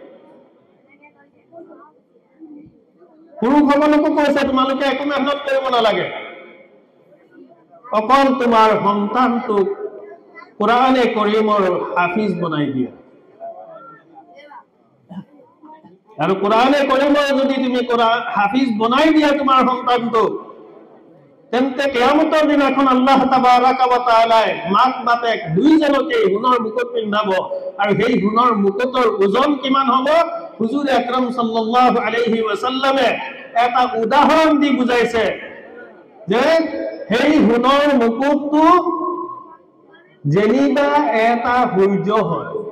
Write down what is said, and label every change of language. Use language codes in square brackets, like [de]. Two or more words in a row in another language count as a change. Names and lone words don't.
[as] পুৰুষসকলকো কৈছে তোমালোকে একো মেহনত কৰিব নালাগে, অকল তোমাৰ সন্তানটোক কোরআনে করিমৰ হাফিজ বনাই দিয়া। আৰু কোরআনে করিমৰ যদি তুমি হাফিজ বনাই দিয়া তোমাৰ সন্তানটোক, তেন্তে কিয়ামতৰ দিনাখন [ar] الله تبارك وتعالى [as] মাক বাপেক দুইজনকে সোণৰ মুকুট পিন্ধাব। আৰু সেই সোণৰ মুকুটৰ ওজন কিমান হ'ব? হুজুৰ আকৰাম [ar] صلى الله عليه وسلم [as] এটা উদাহৰণ দি বুজাইছে যে সেই সোণৰ মুকুটটো যেনিবা এটা সূৰ্য হয়।